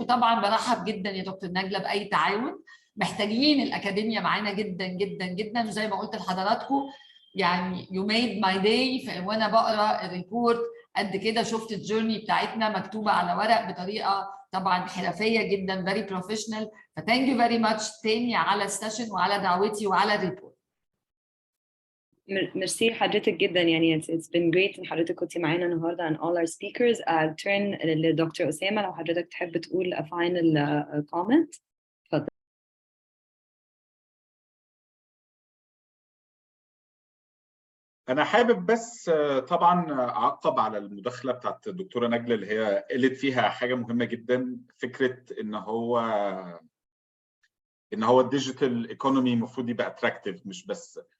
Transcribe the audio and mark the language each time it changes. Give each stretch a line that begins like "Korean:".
Arabic: وطبعا برحب جدا يا دكتور نجلة باي تعاون. محتاجين الاكاديميا معانا جدا جدا جدا، وزي ما قلت لحضراتكم يعني
English: you made my day
Arabic: وانا بقرا الريبورت قد كده شفت الجورني بتاعتنا مكتوبه على ورق بطريقه طبعا حرفيه جدا
English: very professional.
Arabic: فتانك يو فيري ماتش تاني على السيشن وعلى دعوتي وعلى الريبورت. ميرسي حضرتك جدا.
English: يعني it's been great
Arabic: ان حضرتك كنتي معانا النهارده
English: and all our speakers. I'll turn
Arabic: لدكتور أسامة لو حضرتك تحب تقول
English: a final comment.
Arabic: اتفضل. أنا حابب بس طبعا أعقب على المداخلة بتاعت الدكتورة نجلة اللي هي قالت فيها حاجة مهمة جدا، فكرة إن هو الديجيتال ايكونومي المفروض يبقى اتراكتيف مش بس.